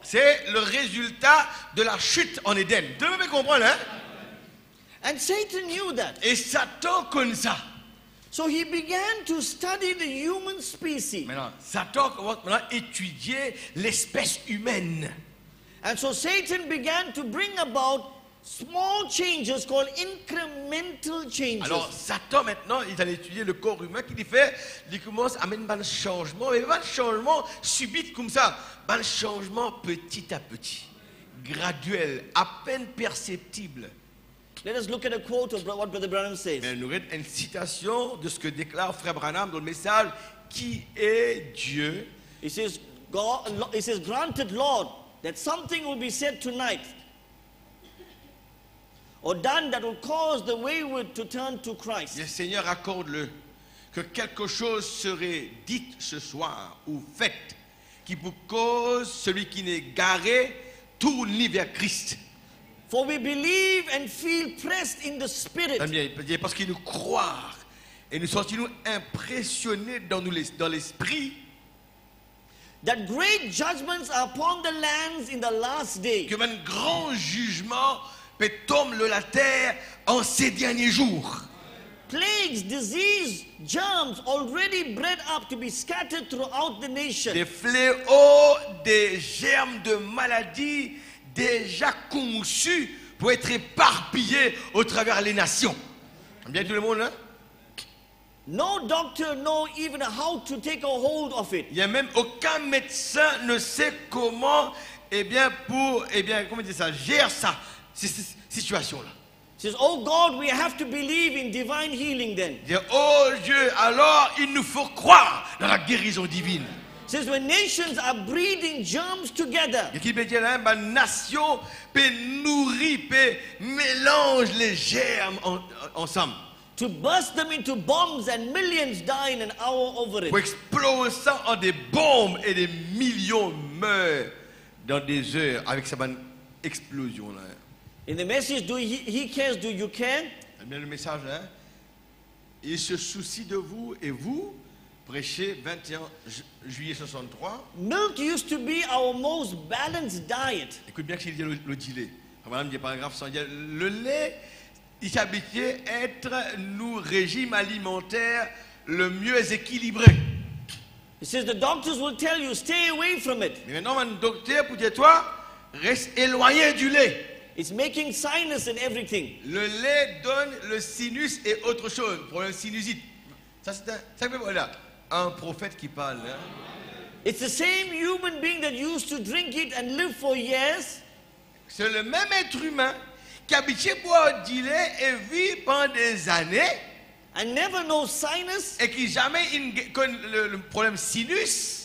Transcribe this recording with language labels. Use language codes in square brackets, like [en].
[fr] c'est le résultat de la chute en Éden. Vous devez comprendre, hein? [en] And Satan knew that. [fr] Et Satan connaît ça. [en] So he began to study the human species. [fr] Maintenant, Satan commence maintenant à étudier l'espèce humaine. [en] And so Satan began to bring about small changes called incremental changes. [fr] Alors, Satan, maintenant, il allait étudier le corps humain qu'il fait. Il commence à mettre un changement. Mais pas un changement subit comme ça. Un changement petit à petit. Graduel, à peine perceptible. [en] Let us look at a quote of what Brother Branham says. [fr] Mais nous avons une citation de ce que déclare Frère Branham dans le message. Qui est Dieu? [en] He says, granted, Lord, that something will be said tonight or done that will cause the wayward to turn to Christ. [fr] Le Seigneur accorde-le que quelque chose serait dit ce soir ou fait qui pour cause celui qui n'est garé tourne vers Christ. [en] For we believe and feel pressed in the spirit [fr] Parce qu'il nous croit et nous sentons impressionnés dans l'esprit [en] that great judgments are upon the lands in the last day. [fr] que un grand jugement peut tomber la terre en ces derniers jours. [en] Plagues, disease, germs already bred up to be scattered throughout the nation. [fr] Des fléaux, des germes de maladies déjà conçus pour être éparpillés au travers les nations. Bien tout le monde, hein? [en] No doctor know even how to take a hold of it. [fr] Il n'y a même aucun médecin ne sait comment, comment dire ça, gère ça, cette situation-là. [en] Says, oh God, we have to believe in divine healing then. [fr] Il dit, oh Dieu, alors il nous faut croire dans la guérison divine. [en] Says when nations are breeding germs together, [fr] Et qui peut dire, hein, ma nation peut nourrir, peut mélange les germes ensemble. [en] to burst them into bombs and millions die in an hour over [fr] Pour [en] it. [fr] exploser ça en des bombes et des millions meurent dans des heures avec cette explosion-là. [en] In the message, do he cares, do you care? [fr] Eh bien, le message, hein, il se soucie de vous et vous, prêchez 21 juillet 63. [en] Milk used to be our most balanced diet. [fr] Écoute bien que c'est le dilé. Madame dit paragraphe 100. Le lait, il s'habituait à être nos régimes alimentaires le mieux équilibré. [en] It says the doctors will tell you, stay away from it. [fr] Mais maintenant, un docteur pour dire toi, reste éloigné du lait. [en] It's making sinus and everything. [fr] Le lait donne le sinus et autre chose, problème sinusite. Ça c'est voilà, un prophète qui parle. Hein? [en] It's the same human being that used to drink it and live for years. [fr] C'est le même être humain qui habitué boire du lait et vit pendant des années [en] And never know sinus, [fr] et qui jamais connaît le problème sinus.